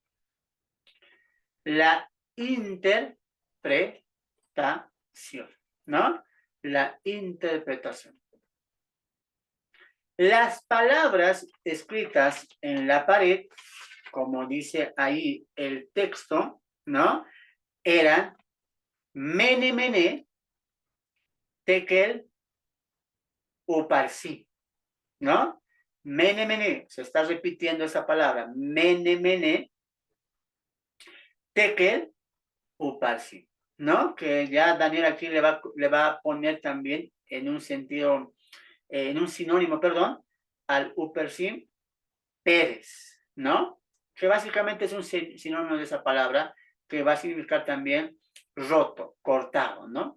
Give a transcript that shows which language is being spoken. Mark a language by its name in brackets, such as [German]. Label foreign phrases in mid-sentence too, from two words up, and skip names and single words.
[Spanish] La interpretación, ¿no? La interpretación. Las palabras escritas en la pared, como dice ahí el texto, ¿no? [Aramaic] Eran mene, mene, tekel, uparsi, ¿no? Mene, mene, [Spanish] se está repitiendo esa palabra, [Aramaic] mene, mene, tekel, uparsi, [Spanish] ¿no? Que ya Daniel aquí le va a poner también en un sentido, en un sinónimo, perdón, al uparsi, Pérez, ¿no? Que básicamente es un sinónimo de esa palabra que va a significar también roto, cortado, ¿no?